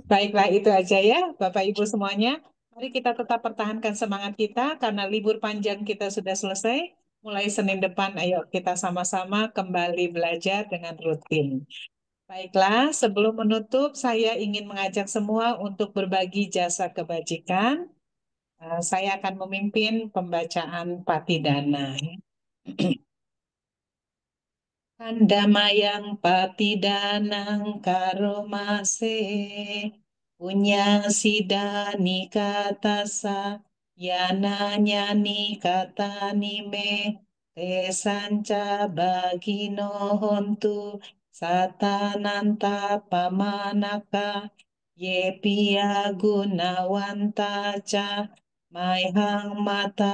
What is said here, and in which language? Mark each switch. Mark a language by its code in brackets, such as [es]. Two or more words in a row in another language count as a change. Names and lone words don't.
[id] Baiklah itu aja ya Bapak Ibu semuanya. Mari kita tetap pertahankan semangat kita karena libur panjang kita sudah selesai. Mulai Senin depan, ayo kita sama-sama kembali belajar dengan rutin. Baiklah, sebelum menutup, saya ingin mengajak semua untuk berbagi jasa kebajikan. Saya akan memimpin pembacaan Patidana. [pi] Kandamayang Patidanang Karomase Punya Sidani Katasa Yana Nyani Katanime Tesanca Bagino Hontu Satananta Pamanaka Yepia Gunawantaca Maihang Mata